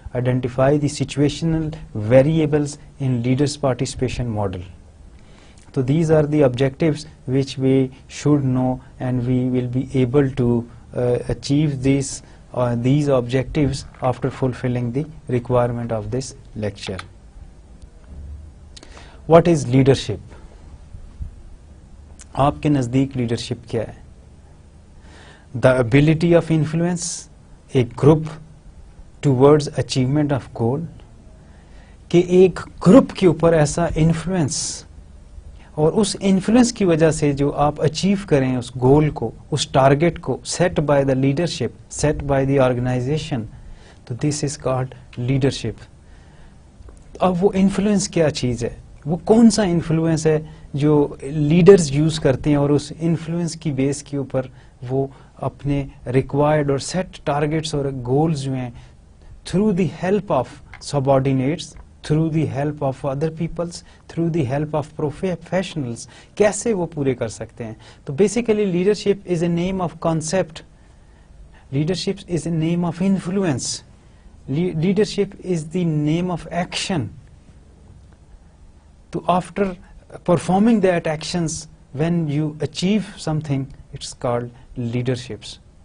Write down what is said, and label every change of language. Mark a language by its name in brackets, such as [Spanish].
[English] Identify the situational variables in leaders participation model. تو these are the objectives which we should know and we will be able to achieve these objectives after fulfilling the requirement of this lecture. What is leadership? [Urdu] آپ کے نزدیک leadership کیا ہے؟ [English] The ability of influence a group towards achievement of goal. [Urdu] کہ ایک group کے اوپر ایسا انفلوئنس اور اس انفلوئنس کی وجہ سے جو آپ اچیو کریں اس گول کو, اس ٹارگٹ کو, [English] set by the leadership, set by the organisation, [Urdu] تو [English] This is called leadership. [Urdu] اب وہ انفلوئنس کیا چیز ہے, وہ کون سا انفلوئنس ہے جو لیڈرز یوز کرتے ہیں اور اس انفلوئنس کی بیس کے اوپر وہ اپنے ریکوائرڈ اور سیٹ ٹارگٹس اور گولز جو ہیں [English] through the help of subordinates, through the help of other peoples, through the help of professionals, [Urdu] کیسے وہ پورے کر سکتے ہیں. [English] تو basically leadership is a name of concept, leadership is a name of influence, leadership is the name of action. تو after performing that actions, when you achieve something, it's called leaderships.